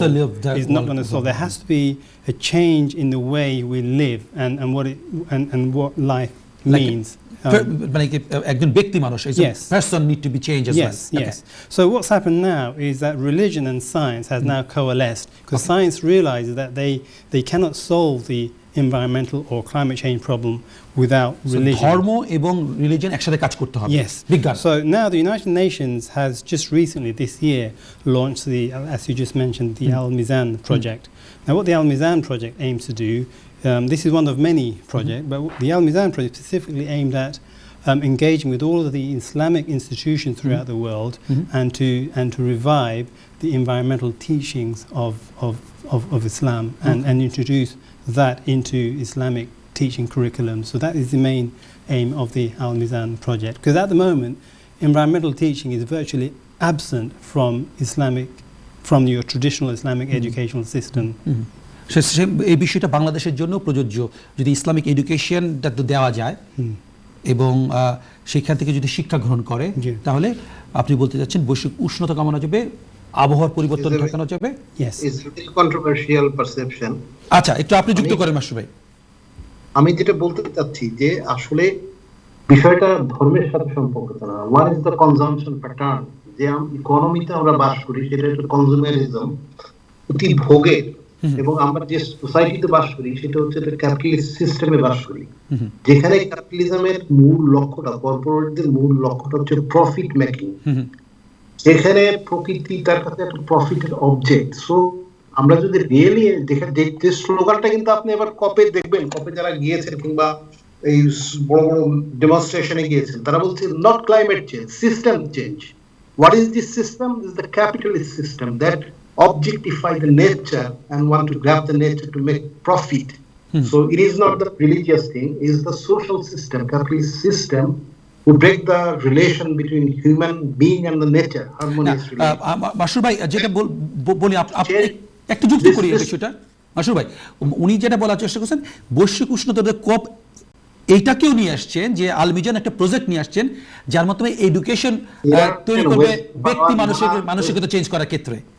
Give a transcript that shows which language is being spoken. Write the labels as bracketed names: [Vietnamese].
[English] There has to be a change in the way we live and what life means. [Bangla] Ekjon ব্যক্তি মানুষ, [English] person need to be changed as well. Yes. So what's happened now is that religion and science has now coalesced, because science realizes that they cannot solve the environmental or climate change problem without religion. [Bangla] ধর্ম এবং religion একসাথে কাজ করতে হবে। [English] Yes. So now the United Nations has just recently this year launched as you just mentioned, the Al Mizan Project. Now what the Al Mizan Project aims to do, this is one of many projects, but the Al Mizan Project specifically aimed at engaging with all of the Islamic institutions throughout the world and to revive the environmental teachings of Islam and introduce that into Islamic teaching curriculum. So that is the main aim of the Al Mizan Project, because at the moment environmental teaching is virtually absent from your traditional Islamic educational system. [Bangla] এই বিষয়টা বাংলাদেশের জন্য প্রযোজ্য, যদি Islamic এডুকেশনটা দেওয়া যায় এবং সেখান থেকে যদি শিক্ষা গ্রহণ করে, তাহলে আপনি বলতে চাচ্ছেন বৈশ্বিক উষ্ণতা কমানো যাবে, আবহাওয়ার পরিবর্তন ঠেকানো যাবে। [English] It's a controversial perception. [Bangla] আচ্ছা, একটু আপনি যুক্ত করেন মাসুদ ভাই। আমি যেটা বলতে চাচ্ছি যে আসলে বিষয়টা ধর্মের সাথে সম্পর্কিত না। [English] What is the consumption pattern? [Bangla] যে ইকোনমিতে আমরা বাস করি, সেটা হচ্ছে কনজুমারিজম, অতি ভোগের, এবং আমরা যে সোসাইটিতে বাস করি সেটা হচ্ছে ক্যাপিটালিস্ট সিস্টেমে বাস করি, যেখানে ক্যাপিটালিজমের মূল লক্ষ্যটা, কর্পোরেটদের মূল লক্ষ্যটা হচ্ছে প্রফিট মেকিং, যেখানে প্রকৃতি তার কাছে একটা প্রফিটের অবজেক্ট। সো আমরা যদি রিয়েলি দেখেন যে স্লোগানটা কিন্তু আপনি এবার কপে দেখবেন, কপে যারা গিয়েছেন কিংবা এই বড় বড় ডেমনস্ট্রেশনে গিয়েছেন, তারা বলছে not climate change, system change. [English] What is this system? This is the capitalist system that objectify the nature and want to grab the nature to make profit. So it is not the religious thing, it is the social system, capitalist system who break the relation between human being and the nature, harmonious relation. [Bangla] মাসুর ভাই যেটা বলি আপনি একটু যুক্ত করি এই বিষয়টা। মাসুর ভাই উনি যেটা বলার চেষ্টা করছেন বৈশ্বিক উষ্ণতার কপ এইটাকেও নিয়ে আসছেন, যে আলমিজান একটা প্রজেক্ট নিয়ে আসছেন যার মাধ্যমে এডুকেশন তৈরি করবে ব্যক্তি মানসিকতা চেঞ্জ করার ক্ষেত্রে।